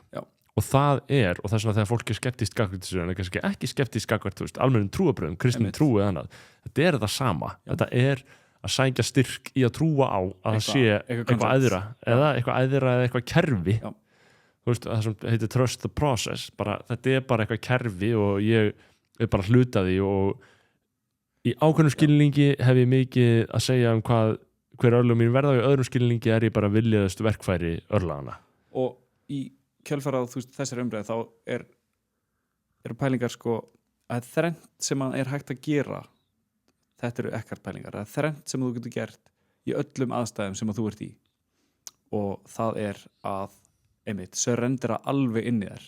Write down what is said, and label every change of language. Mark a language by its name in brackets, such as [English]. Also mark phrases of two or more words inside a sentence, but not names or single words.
[Icelandic] Og það er, og það er svona þegar fólk er skeptist gagnvart þessu, en kannski ekki skeptist gagnvart, þú veist, almennum trúarbrögðum, kristin trú eða annað. Þetta er það sama. Þetta er að sækja styrk í að trúa á að það sé eitthvað æðra eða eitthvað kerfi. Þú veist, það sem heitir [English] trust the process, [Icelandic] bara, þetta er bara eitthvað kerfi og ég er bara hluta því, og í ákveðnum skilningi hef ég mikið að segja um hver örlög mín verða, og í öðrum skilningi er ég bara viljaðust verkfæri örlagana. Og í kjölfara á þessari umræðu þá eru pælingar, sko, að þrennt sem er hægt að gera, þetta eru ekkert pælingar, að þrennt sem þú getur gert í öllum aðstæðum sem að þú ert í, og það er að einmitt, surrendera alveg inn í þér.